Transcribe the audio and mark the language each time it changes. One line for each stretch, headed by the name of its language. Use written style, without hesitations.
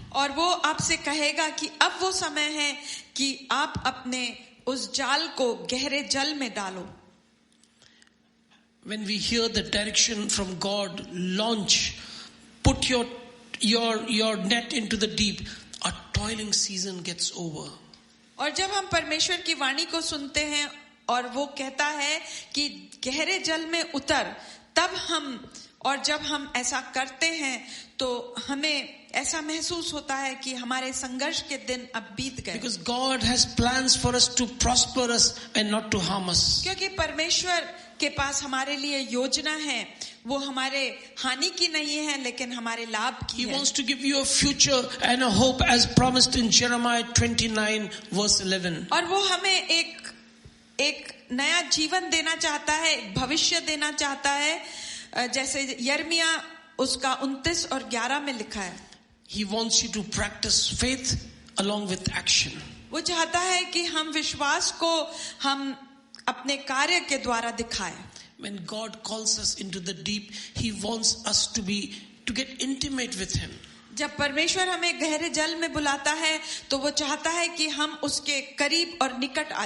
Hindi: और वो आपसे कहेगा कि अब वो समय है कि आप अपने उस जाल को गहरे जल में डालो.
English: When we hear the direction from God, launch, put your net into the deep, our toiling season gets over.
Hindi: और जब हम परमेश्वर की वाणी को सुनते हैं और वो कहता है कि गहरे जल में उतर, तब हम और जब हम ऐसा करते हैं तो हमें ऐसा महसूस होता है कि हमारे संघर्ष के दिन अब बीत गए.
English: Because God has plans for us to prosper us and not to harm us.
Hindi: क्योंकि परमेश्वर के पास हमारे लिए योजना है, वो हमारे हानि की नहीं है लेकिन हमारे लाभ की
English: He
Hindi: है.
English: wants to give you a future and a hope as promised in Jeremiah 29 verse 11.
Hindi: और वो हमें एक नया जीवन देना चाहता है, एक भविष्य देना चाहता है, जैसे यिर्मयाह उसका 29 और 11 में लिखा है.
English: He wants you to practice faith along with action.
Hindi: वो चाहता है कि हम विश्वास को हम अपने कार्य के द्वारा दिखाएं.
English: When God calls us into the deep, He wants us to get intimate with Him.
Hindi: जब परमेश्वर हमें गहरे जल में बुलाता है तो वो चाहता है कि हम उसके करीब और निकट आ